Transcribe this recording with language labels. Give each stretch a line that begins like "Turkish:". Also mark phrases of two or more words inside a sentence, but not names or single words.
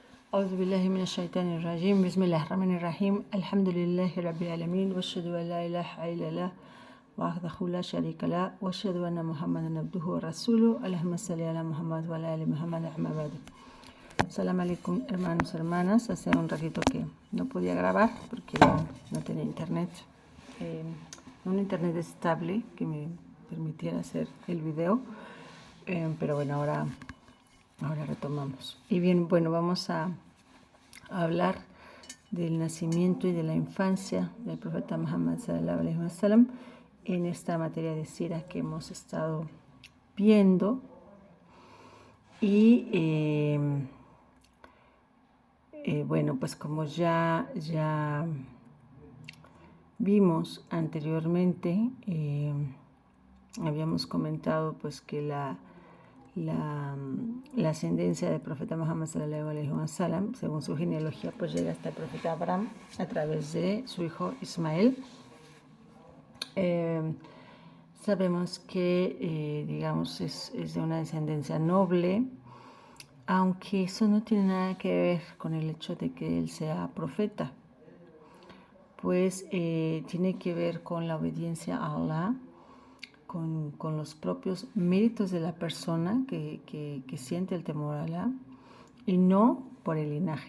Arabic: أعوذ بالله من الشيطان الرجيم بسم الله الرحمن الرحيم الحمد لله رب العالمين وأشهد أن لا إله إلا الله وحده لا شريك له وأشهد أن محمدا عبده ورسوله اللهم صل على محمد وعلى آل محمد أما بعد. السلام عليكم,
Spanish: hermanos, hermanas. Hace un ratito que no podía grabar porque no tenía internet, un internet estable que me permitiera hacer el video, pero bueno, ahora retomamos. Y bien, bueno, vamos a hablar del nacimiento y de la infancia del profeta Muhammad
Arabic: صلى الله عليه وسلم
Spanish: en esta materia de sira que hemos estado viendo. Y bueno, pues como ya vimos anteriormente, habíamos comentado pues que la ascendencia del profeta Muhammad
Arabic: صلى الله عليه وسلم,
Spanish: según su genealogía, pues llega hasta el profeta Abraham a través de su hijo Ismael. Sabemos que, digamos, es de una descendencia noble, aunque eso no tiene nada que ver con el hecho de que él sea profeta, pues tiene que ver con la obediencia a Allah, con los propios méritos de la persona que siente el temor a Allah y no por el linaje.